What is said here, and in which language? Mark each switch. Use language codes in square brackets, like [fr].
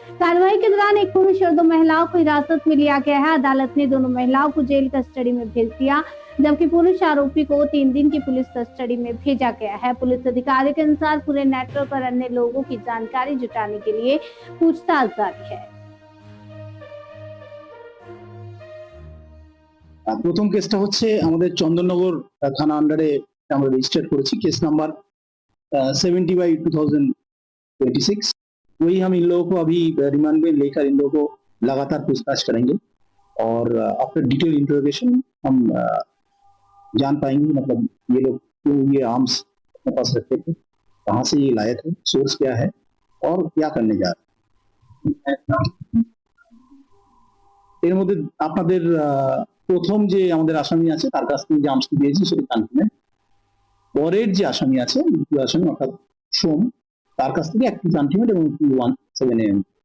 [hi] कार्रवाई के दौरान एक पुरुष और 2 महिलाओं को हिरासत में लिया गया है। अदालत ने दोनों महिलाओं को जेल कस्टडी में भेज दिया, जबकि पुरुष आरोपी को 3 दिन की पुलिस कस्टडी में भेजा गया है। पुलिस अधिकारी के अनुसार पूरे नेटवर्क और अन्य लोगों की जानकारी जुटाने के लिए पूछताछ जारी है। [bn] প্রথম কেসটা হচ্ছে আমাদের চন্দননগর থানা আন্ডারে আমরা রেজিস্টার করেছি, केस नंबर 70/2026। [hi] वही हम इन लोगों को अभी रिमांड में लेकर इन लोगों को लगातार पूछताछ करेंगे और आफ्टर डिटेल इंटरोगेशन हम जान पाएंगे मतलब ये लोग क्यों ये आर्म्स अपने पास रखते थे, कहाँ से ये लाए थे, सोर्स क्या है और क्या करने जा रहे हैं। [bn] এর মধ্যে আপনাদের প্রথম যে আমাদের আসামি আছে তার কাছ থেকে যে আর্মসটি পেয়েছি সেটা কনফার্ম। পরের যে আসামি আছে দ্বিতীয় আসামি অর্থাৎ সোম, তার কাছ থেকে একটি কনফার্ম এবং 117 AM।